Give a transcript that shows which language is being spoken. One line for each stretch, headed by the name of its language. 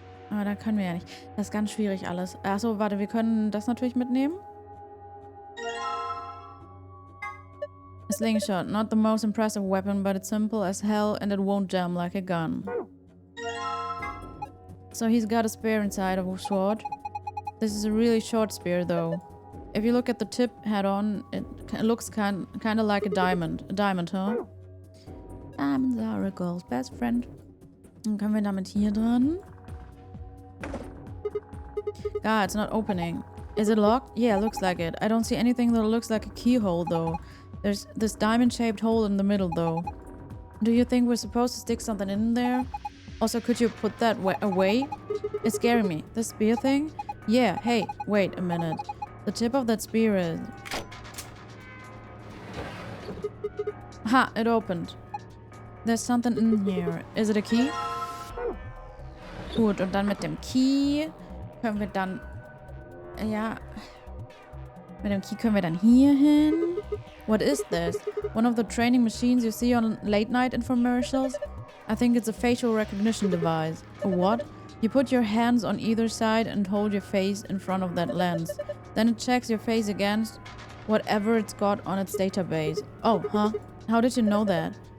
German: Aber da können wir ja nicht. Das ist ganz schwierig alles. Achso, warte, wir können das natürlich mitnehmen.
English: A slingshot. Not the most impressive weapon, but it's simple as hell and it won't jam like a gun. So he's got a spear inside of a sword. This is a really short spear though. If you look at the tip head-on, it looks kind of like a diamond. A diamond, huh? Diamonds are a girl's best friend.
German: Dann können wir damit hier dran.
English: God, it's not opening. Is it locked? Yeah, looks like it. I don't see anything that looks like a keyhole, though. There's this diamond-shaped hole in the middle, though. Do you think we're supposed to stick something in there? Also, could you put that away? It's scaring me. The spear thing? Yeah, hey, wait a minute. The tip of that spear is... Ha, it opened. There's something in here. Is it a key?
German: Gut, und dann mit dem Key können wir dann... Ja... Mit dem Key können wir dann hier hin.
English: What is this? One of the training machines you see on late night infomercials? I think it's a facial recognition device. A what? You put your hands on either side and hold your face in front of that lens. Then it checks your face against whatever it's got on its database. Oh, huh? How did you know that?